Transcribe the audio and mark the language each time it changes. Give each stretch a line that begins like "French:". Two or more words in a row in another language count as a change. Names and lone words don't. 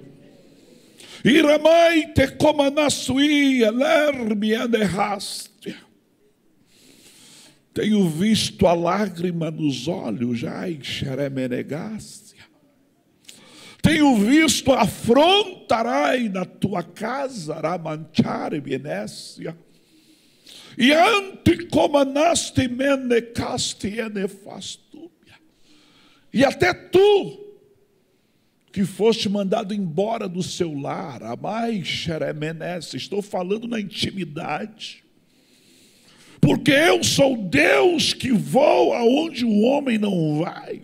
Portuguese: E Ramai te comanassuia, lermia derraste. Tenho visto a lágrima nos olhos, ai, xeremenegaste. Tenho visto a afrontarai na tua casa, ramanchare benécia. E anticomanaste menecaste enefastúbia. E até tu, que foste mandado embora do seu lar, amai xeremenese, estou falando na intimidade. Porque eu sou Deus que vou aonde o homem não vai.